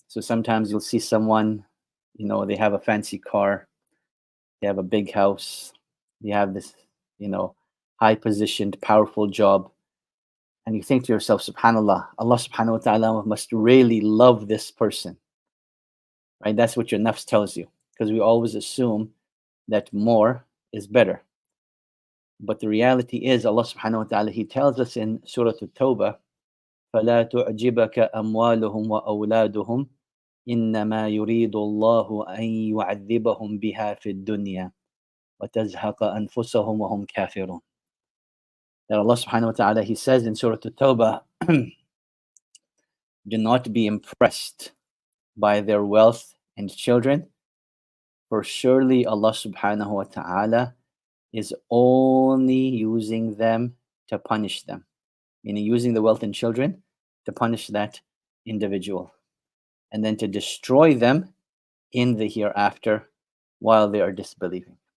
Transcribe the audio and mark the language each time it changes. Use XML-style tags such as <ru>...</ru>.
<en>So sometimes you'll see someone, they have a fancy car, they have a big house, they have this, high positioned, powerful job. And you think to yourself, subhanAllah, Allah subhanahu wa ta'ala must really love this person. Right? That's what your nafs tells you. Because we always assume that more is better. But the reality is, Allah subhanahu wa ta'ala, He tells us in Surah At-Tawbah,</en> <ar>فَلَا تُعْجِبَكَ أَمْوَالُهُمْ وَأَوْلَادُهُمْ إِنَّمَا يُرِيدُ اللَّهُ أَن يُعَذِّبَهُمْ بِهَا فِي الدُّنْيَا وَتَزْهَقَ أَنفُسَهُمْ وَهُمْ كَافِرُونَ.</ar> <en>That Allah subhanahu wa ta'ala, He says in Surah At-Tawbah, do not be impressed by their wealth and children, for surely Allah subhanahu wa ta'ala is only using them to punish them, meaning using the wealth and children to punish that individual and then to destroy them in the hereafter while they are disbelieving.</en>